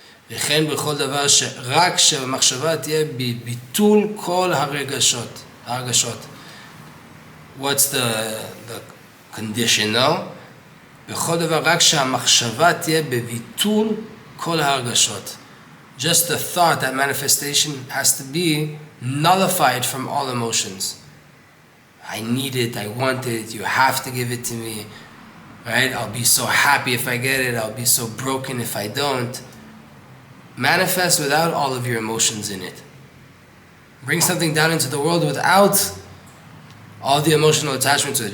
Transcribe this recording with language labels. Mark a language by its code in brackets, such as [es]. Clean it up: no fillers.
[he] וכן בכל דבר שרק שהמחשבה תהיה בביטול כל הרגשות. [en] What's the condition now? [he] בכל דבר רק שהמחשבה תהיה בביטול כל הרגשות. [en] Just the thought, that manifestation has to be nullified from all emotions. I need it, I want it, you have to give it to me. Right? I'll be so happy if I get it, I'll be so broken if I don't. Manifest without all of your emotions in it. Bring something down into the world without all the emotional attachment to it.